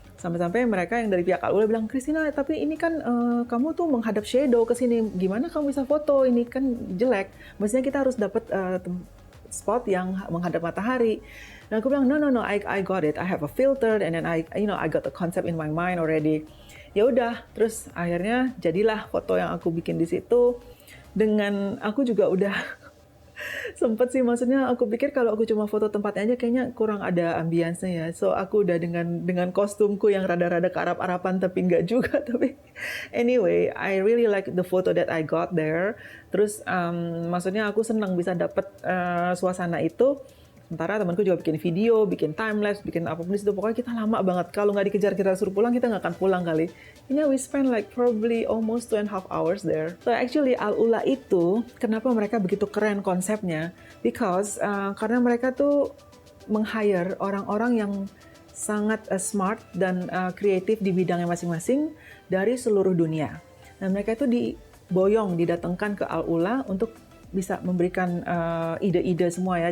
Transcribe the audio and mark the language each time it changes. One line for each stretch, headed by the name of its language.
Indonesian: Sampai-sampai mereka yang dari pihak Al-Ula bilang, Christina, tapi ini kan kamu tuh menghadap shadow ke sini, gimana kamu bisa foto, ini kan jelek. Maksudnya kita harus dapat spot yang menghadap matahari. Dan aku bilang,
English: no, I got it, I have a filter, and then I got the concept in my mind already.
Indonesian: Ya udah, terus akhirnya jadilah foto yang aku bikin di situ. Dengan aku juga udah sempet sih, maksudnya aku pikir kalau aku cuma foto tempatnya aja kayaknya kurang ada ambience-nya ya. So aku udah dengan kostumku yang rada-rada ke Arab-Araban tapi nggak juga. Tapi
English: anyway, I really like the photo that I got there.
Indonesian: Terus maksudnya aku senang bisa dapet suasana itu. Sementara temanku juga bikin video, bikin time-lapse, bikin apapun di situ. Pokoknya kita lama banget. Kalau nggak dikejar kita suruh pulang, kita nggak akan pulang kali.
English: We spend like probably almost 2.5 hours there. So actually
Indonesian: Al-Ula itu, kenapa mereka begitu keren konsepnya? Because karena mereka tuh meng-hire orang-orang yang sangat smart dan kreatif di bidangnya masing-masing dari seluruh dunia. Nah, mereka itu didatangkan ke Al-Ula untuk bisa memberikan ide-ide semua ya.